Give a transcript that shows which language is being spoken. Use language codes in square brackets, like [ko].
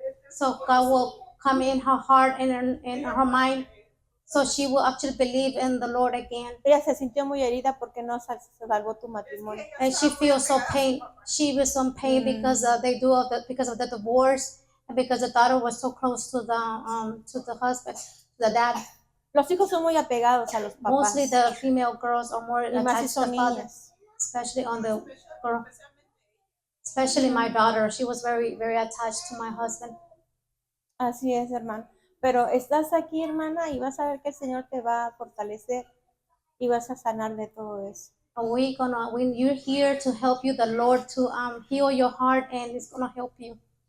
[en] So God will come in her heart and in her mind. So she will actually believe in the Lord again. [es] Ella se sintió muy herida porque no se salvó tu matrimonio. [en] And she feels so pain. She was so pain because because of the divorce and because the daughter was so close to the husband, the dad. [es] Los hijos son muy apegados a los papás. [en] Mostly the female girls are more [es] y más si [en] attached to [es] son [en] the father, [es] niñas. [en] especially on the girl. Especially my daughter, she was very, very attached to my husband. [es] Así es, hermano. Pero estás aquí, hermana, y vas a ver que el Señor te va a fortalecer y vas a sanar de todo eso. [en] And when you're here to help you, the Lord to heal your heart, and it's gonna help you.